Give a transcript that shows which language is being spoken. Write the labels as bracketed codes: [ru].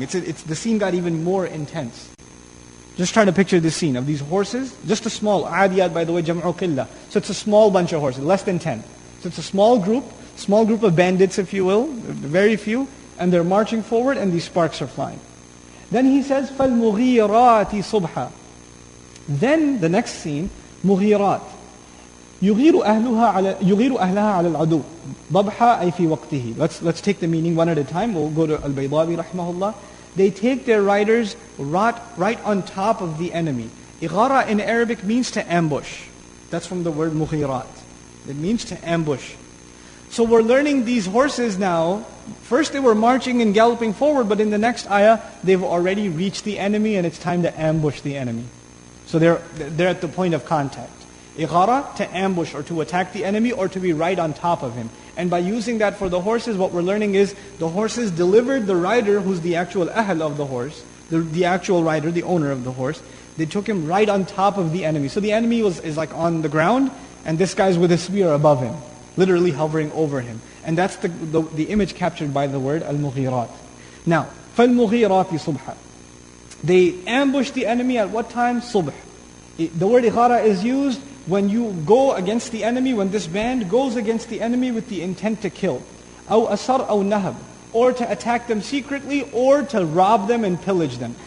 [en] The scene got even more intense. Just try to picture this scene of these horses. Just a small, adiyat by the way, [ar] jam'u qilla. [en] So it's a small bunch of horses, less than 10. So it's a small group of bandits, if you will, very few, and they're marching forward and these sparks are flying. Then he says, [ar] فَالْمُغِيرَاتِ صُبْحًا. [en] Then the next scene, [ar] مُغِيرات. يغير أهلها على العدو ضبحا أي في وقته. [en] Let's take the meaning one at a time. We'll go to Al-Baydawi rahimahullah. They take their riders right on top of the enemy. Ighara in Arabic means to ambush. That's from the word mughirat. It means to ambush. So we're learning these horses now. First they were marching and galloping forward, but in the next ayah, they've already reached the enemy and it's time to ambush the enemy. So they're at the point of contact. Ighara, to ambush or to attack the enemy or to be right on top of him. And by using that for the horses, what we're learning is the horses delivered the rider, who's the actual ahl of the horse, the actual rider, the owner of the horse. They took him right on top of the enemy. So the enemy is like on the ground, and this guy's with a spear above him, literally hovering over him. And that's the image captured by the word al-mughirat. Now, [ar] فَالْمُغِيرَاتِ صُبْحًا. [en] They ambushed the enemy at what time? Subh. The word ighara is used when you go against the enemy, when this band goes against the enemy with the intent to kill. [ar] أو أسر أو نهب. [en] Or to attack them secretly, or to rob them and pillage them.